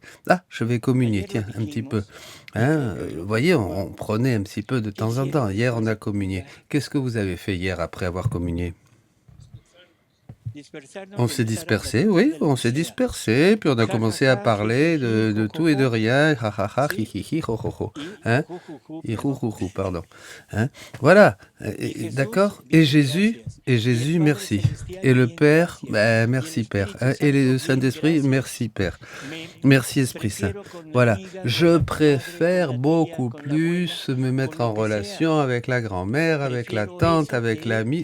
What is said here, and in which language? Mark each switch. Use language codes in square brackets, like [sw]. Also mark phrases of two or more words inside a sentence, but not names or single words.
[fr] Ah, je vais communier, tiens, un petit peu. Voyez, on prenait un petit peu de temps en temps. Hier, on a communié. Qu'est-ce que vous avez fait hier après avoir communié? On s'est dispersé, oui, on s'est dispersé, puis on a commencé à parler de tout et de rien, ha ha ha, hi hi hi, ho ho ho, pardon. Voilà, d'accord. Et Jésus, merci. Et le Père, merci Père. Et le Saint-Esprit, merci Père. Merci Esprit Saint. Voilà, je préfère beaucoup plus me mettre en relation avec la grand-mère, avec la tante, avec l'ami.